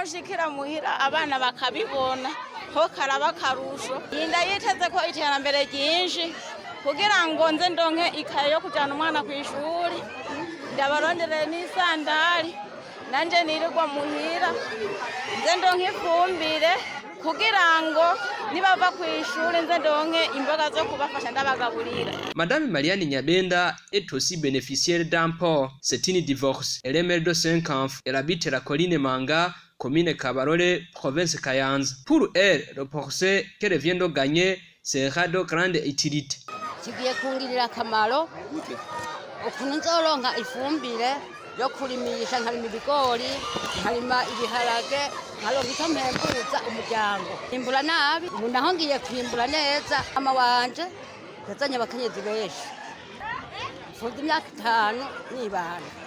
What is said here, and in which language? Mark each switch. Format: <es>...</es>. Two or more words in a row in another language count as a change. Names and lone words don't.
<rn>nshikira muhira abana bakabibona ho karaba karusho yinda yiteze ko iterambere ryinshi kugira ngo nze ndonke ikaye yo kujana umwana ku ishuri ndabarondere n'isandari nanje nirirwa muhira nze ndonke ifumbire kugira ngo nibava ku ishuri nze ndonke imboga zo kubafasha ndabagaburira.</rn> <fr>Madame Marianne Nyabenda est aussi bénéficiaire d'un porc. C'est une divorce. Elle est mère de 5 enfants. Elle habite la colline Manga, commune Kabarole, province Kayanza. Pour elle, le porcé qu'elle vient de gagner sera de grande utilité.</fr> <rn>Kigiye kungirira akamaro ukuntu nzoronka ifumbire yo kurimisha nkarima ibigori nkarima ibiharage nkaronka icyo mpembuza umuryango imbura nabi ubu naho ngiye kwimbura neza mama wanje yazanye abakenyezi benshi mfunze imyaka 5 nibana</rn>